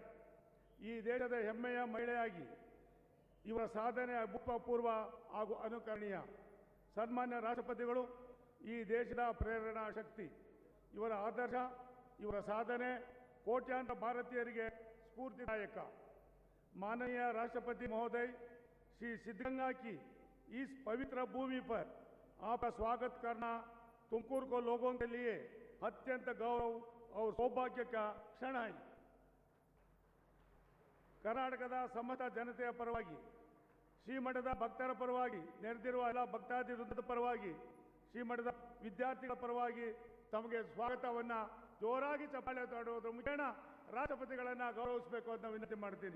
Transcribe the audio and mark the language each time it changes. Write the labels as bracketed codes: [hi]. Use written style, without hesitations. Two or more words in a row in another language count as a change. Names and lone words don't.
[kn] ಈ ದೇಶದ ಹೆಮ್ಮೆಯ ಮಹಿಳೆಯಾಗಿ ಇವರ ಸಾಧನೆ ಅಭೂತಪೂರ್ವ ಹಾಗೂ ಅನುಕರಣೀಯ. ಸನ್ಮಾನ್ಯ ರಾಷ್ಟ್ರಪತಿಗಳು ಈ ದೇಶದ ಪ್ರೇರಣಾ ಶಕ್ತಿ. ಇವರ ಆದರ್ಶ, ಇವರ ಸಾಧನೆ ಕೋಟ್ಯಾಂತರ ಭಾರತೀಯರಿಗೆ ಸ್ಫೂರ್ತಿದಾಯಕ. [hi] माननीय राष्ट्रपति महोदय श्री सिद्धगंगा की इस पवित्र भूमि पर आपका स्वागत करना तुमकुर को लोगों के लिए अत्यंत गौरव और सौभाग्य का क्षण है. [kn] कर्नाटकದ ಸಮಸ್ತ ಜನತೆಯ ಪರವಾಗಿ ಶ್ರೀಮಠದ ಭಕ್ತರ ಪರವಾಗಿ ನೆರೆದಿರುವ ಎಲ್ಲ ಭಕ್ತಾದಿ ವೃಂದದ ಪರವಾಗಿ ಶ್ರೀಮಠದ ವಿದ್ಯಾರ್ಥಿಗಳ ಪರವಾಗಿ ತಮಗೆ ಸ್ವಾಗತವನ್ನು ಜೋರಾಗಿ ಚಪ್ಪಾಳೆ ತಟ್ಟುವುದರ ಮುಖೇನ ರಾಷ್ಟ್ರಪತಿಗಳನ್ನು ಗೌರವಿಸಬೇಕು ಅಂತ ವಿನಂತಿ ಮಾಡ್ತೀನಿ.